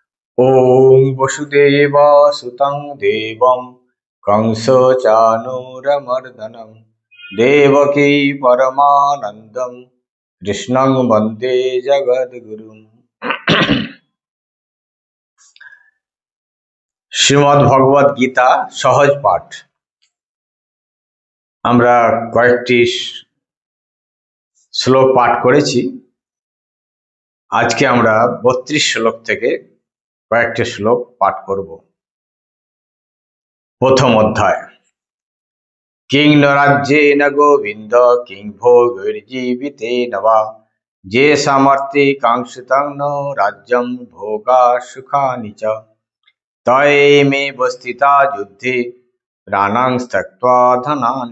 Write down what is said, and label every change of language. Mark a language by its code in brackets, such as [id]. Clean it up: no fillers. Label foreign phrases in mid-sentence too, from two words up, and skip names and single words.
[sa] ॐ वसुदेवसुतं देवं कंसचाणूरमर्दनं देवकी परमानन्दं कृष्णं वन्दे जगद्गुरुम्। [bn] শ্রীমদ্ ভগবদ গীতা সহজ পাঠ আমরা কয়েকটি শ্লোক পাঠ করেছি। আজকে আমরা ৩২ শ্লোক থেকে কয়েকটি শ্লোক পাঠ করব। প্রথম অধ্যায়। [sa] কিং ন রাজ্যেন গোবিন্দ কিং ভোগৈর্জীবিতেন বা যে সামর্থ্যে কাঙ্ক্ষিতং ন রাজ্যং ভোগা সুখানি চ তয়ৈমে স্থিতা যুদ্ধে প্রাণাং ত্যক্ত্বা ধনানি